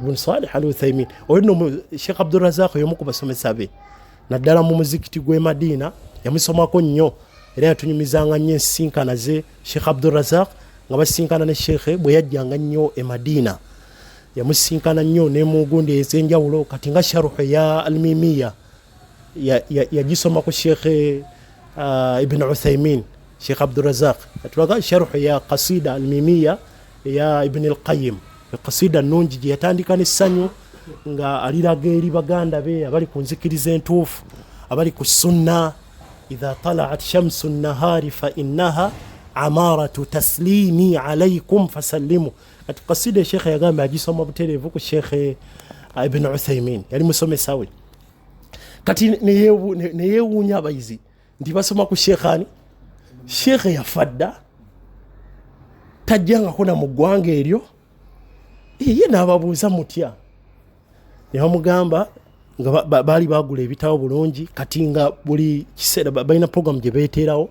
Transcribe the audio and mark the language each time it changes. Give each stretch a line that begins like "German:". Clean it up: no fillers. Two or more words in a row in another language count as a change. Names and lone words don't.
Ganda: bin Salih Al Uthaymin oyo no Sheikh Abdul Razak yomu ku basomesa be naddala mu muzikiti gw'e Madina yamusomako nnyo era yatunyumizanga nnyo ensinkana ze Sheikh Abdul Razak nga basinkana ne sheekhe bwe yajjanga nnyo e Madina yamusinkana nnyo ne mu gundi ez'enjawulo kati nga sharuhu ya Al-Mimiya yagisoma ku Sheikh Ibn Uthaymin Sheikh Abdul Razak atulaga sharuhu ya qasida Al-Mimiya ya Ibn Al-Qayyim qasida nungi gye yatandika n'essanyu nga aliraga eri baganda be abali ku nzikiriza entuufu abali ku sunna
Arabic: إذا طلعت شمس النهار فإنها أمارة تسليمي عليكم فسلموا
Ganda: ati qasida Sheikh yagamba agisoma buterevu ku Sheikh Ibn Uthaymin yali musomesa we kati neyewuunya abayizi nti basoma ku Sheikhani Sheikh yafadda tajjanga kuna mu ggwanga eryo ye n'ababuuza mutya ne bamugamba nga baali bagula ebitabo bulungi kati nga buli kiseera balina program gye beeteerawo